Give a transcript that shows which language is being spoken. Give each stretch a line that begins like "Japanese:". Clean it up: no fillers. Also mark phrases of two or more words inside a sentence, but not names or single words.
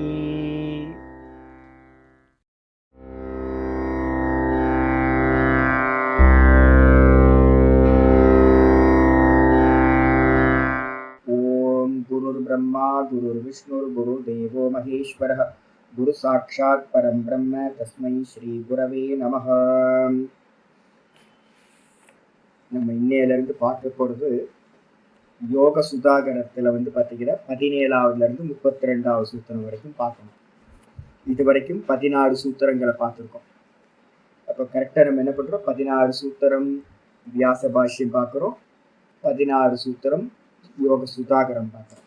Sanskrit: गुरुर्ब्रह्मा गुरुर्विष्णुर्गुरुर्देवो महेश्वरः गुरु साक्षात् परं ब्रह्म तस्मै श्री गुरवे நமः।
Tamil: நம்ம இன்னையிலிருந்து பார்க்க போகிறது யோக சுதாகரத்தில் பார்த்தீங்கன்னா 17வது 32வது சூத்திரம் வரைக்கும் பார்க்கணும். இது வரைக்கும் 14 சூத்திரங்களை பார்த்துருக்கோம். அப்போ கரெக்டாக நம்ம என்ன பண்ணுறோம், 14 சூத்திரம் வியாச பாஷ்யம் பார்க்குறோம், 16 சூத்திரம் யோக சுதாகரம் பார்க்குறோம்.